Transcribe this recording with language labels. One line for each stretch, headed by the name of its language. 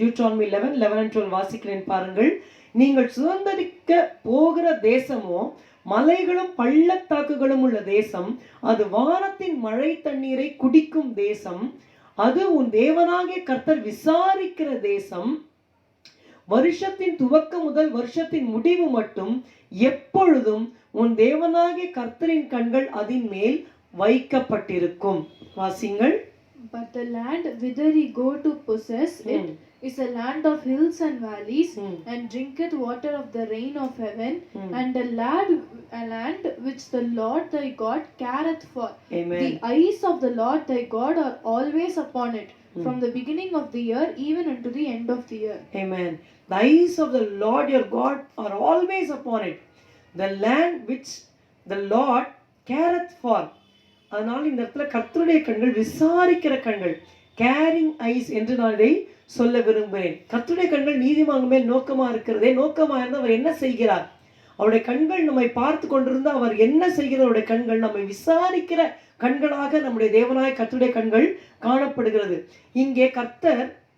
Tamil: Deuteronomy 11 and 12 வாசிக்கிறேன் பாருங்கள். நீங்கள் சுதந்தரிக்க போகிற தேசமோ மலைகளும் பள்ளத்தாக்குகளும் உள்ள தேசம், அது வானத்தின் மழை தண்ணீரை குடிக்கும் தேசம், அது உன் தேவனாகிய கர்த்தர் விசாரிக்கிற தேசம். வருஷத்தின் துவக்கம் முதல் வருஷத்தின் முடிவு மட்டும் எப்பொழுதும் உன் தேவனாகிய கர்த்தரின் கண்கள் அதன் மேல் வைக்கப்பட்டிருக்கும். வாசிங்கள்.
English: But the land whither ye go to possess it is a land of hills and valleys, and drinketh water of the rain of heaven, and a land which the Lord thy God careth for. Amen. The eyes of the Lord thy God are always upon it, from the beginning of the year even unto the end of the year. Amen. The eyes of the Lord your God are always upon it, the land which the Lord careth for.
Tamil: அதனால் இந்த இடத்துல கர்த்தருடைய கண்கள் விசாரிக்கிற கண்கள்,
English: caring eyes
Tamil: என்று நான் இதை சொல்ல விரும்புகிறேன். கர்த்தருடைய கண்கள் நீதிமான்கள் மேல் நோக்கமா இருக்கிறதே. நோக்கமா இருந்து அவர் என்ன செய்கிறார்? அவருடைய கண்கள் நம்மை பார்த்து கொண்டிருந்து அவர் என்ன செய்கிறார்? அவருடைய கண்கள் நம்மை விசாரிக்கிற கண்களாக நம்முடைய தேவனாய கர்த்தருடைய கண்கள் காணப்படுகிறது. இங்கே கர்த்தர்